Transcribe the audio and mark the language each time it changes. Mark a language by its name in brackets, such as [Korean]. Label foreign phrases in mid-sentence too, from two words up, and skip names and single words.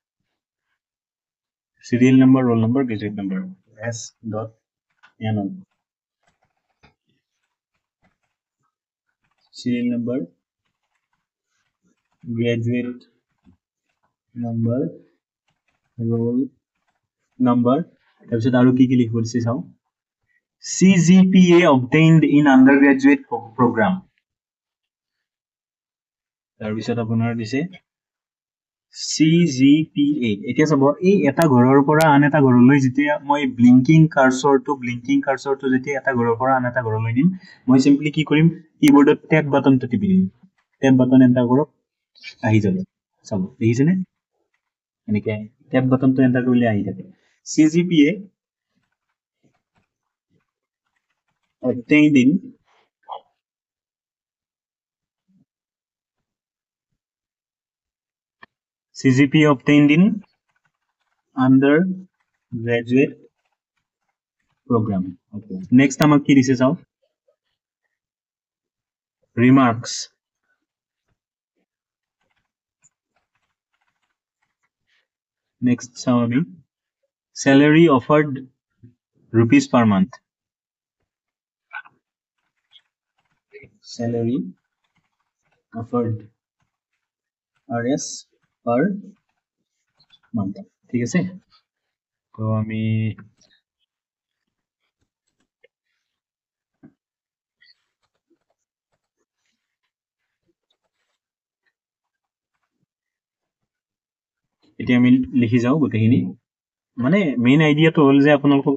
[English] Serial number, roll number, graduate number. S. Dot Anon. Serial number, graduate number, roll number. [Assamese] তাৰপিছত আৰু কি লিখিব দিছে চাওঁ [English] CGPA obtained in undergraduate program. [Assamese] তাৰপিছত আপোনাৰ দিছে CGPA. এতিয়া চাব এই এটা ঘৰৰ পৰা আন এটা ঘৰলৈ যেতিয়া মই ব্লিংকিং কাৰ্সৰটো যেতিয়া এটা ঘৰৰ পৰা আন এটা ঘৰলৈ নিম মই সিম্পলি কি কৰিম কিবোৰ্ডত ট্যাব বাটনটো টিপি দিম [English] tab button enter [Assamese] কৰক আহি যাব চাব দেখিছেনে এনেকৈ ট্যাব বাটনটো এন্টাৰ কৰিলে আহি থাকে [English] CGPA obtained in CGPA obtained in undergraduate program. [Assamese] Okay. Next আমাক কি দিছে চাও remarks. Next চাও আমি [English] salary offered rupees per month. Salary offered RS per month. [Assamese] ঠিক আছে তো আমি এতিয়া আমি লিখি যাও গোটেইখিনি মানে মেইন আইডিয়াটো হল যে আপোনালোকক